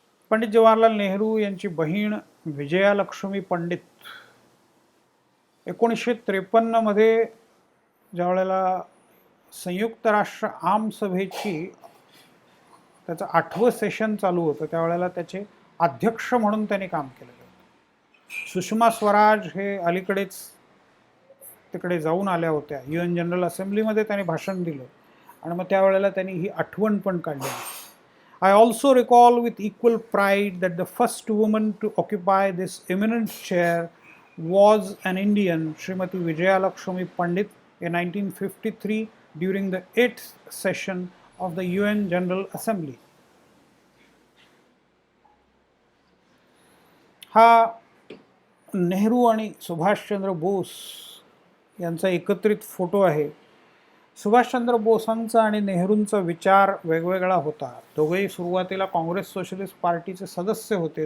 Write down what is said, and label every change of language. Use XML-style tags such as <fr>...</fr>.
<mr>पंडित जवाहरलाल नेहरू यांची बहीण विजयालक्ष्मी पंडित 1953 मध्ये ज्यावेळेला संयुक्त राष्ट्र आमसभेची त्याचं 8वं सेशन चालू होतं त्यावेळेला त्याचे अध्यक्ष म्हणून त्यांनी काम केलेलं होतं. सुषमा स्वराज हे अलीकडेच तिकडे जाऊन आल्या होत्या, UN जनरल असेंब्लीमध्ये त्यांनी भाषण दिलं आणि मग त्यावेळेला त्यांनी ही आठवण पण काढली.</mr> <en>I also recall with equal pride that the first woman to occupy this eminent chair was an Indian, Srimati Vijayalakshmi Pandit, in 1953 during the 8th session of the UN General Assembly.</en> <mr>हा नेहरू आणि सुभाषचंद्र बोस यांचा एकत्रित photo आहे. सुभाषचंद्र बोसांचा आणि नेहरूंचा विचार वेगवेगळा होता. दोघेही सुरुवातीला काँग्रेस सोशलिस्ट पार्टीचे सदस्य होते.</mr>